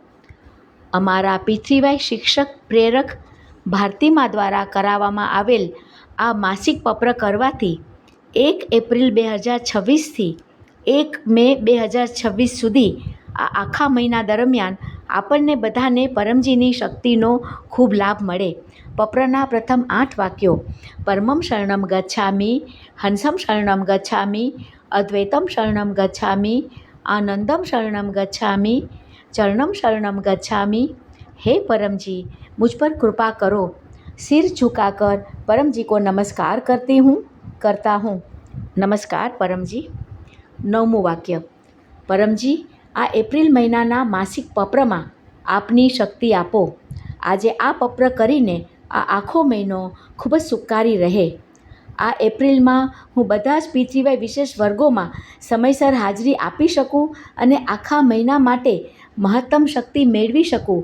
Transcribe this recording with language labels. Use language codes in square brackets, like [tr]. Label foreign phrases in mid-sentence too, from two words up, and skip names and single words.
[gu] અમારા પૃથ્વીવાઈ શિક્ષક પ્રેરક ભારતીમા દ્વારા કરાવવામાં આવેલ આ માસિક પત્ર કરવાથી 1 એપ્રિલ 2026થી 1 મે 2026 સુધી આ આખા મહિના દરમિયાન આપણને બધાને પરમજીની શક્તિનો ખૂબ લાભ મળે. પત્રના પ્રથમ 8 વાક્યો: [sa] પરમં શરણમ ગચ્છામિ, હંસં શરણમ ગચ્છામિ, અદ્વૈતમ શરણમ ગચ્છામિ, આનંદમ શરણમ ગચ્છામિ, ચરણમ શરણમ ગચ્છામિ. [hi] हे परमजी, मुझ पर कृपा करो. सिर झुकाकर परमजी को नमस्कार करता हूँ. नमस्कार परमजी. [gu] 9મું વાક્ય: પરમજી, આ એપ્રિલ મહિનાના માસિક પત્રમાં આપની શક્તિ આપો. આજે આ પત્ર કરીને આ આખો મહિનો ખૂબ જ સુખકારી રહે. આ એપ્રિલમાં હું બધા જ પૃથ્વીવાઈ વિશેષ વર્ગોમાં સમયસર હાજરી આપી શકું અને આખા મહિના માટે મહત્તમ શક્તિ મેળવી શકું.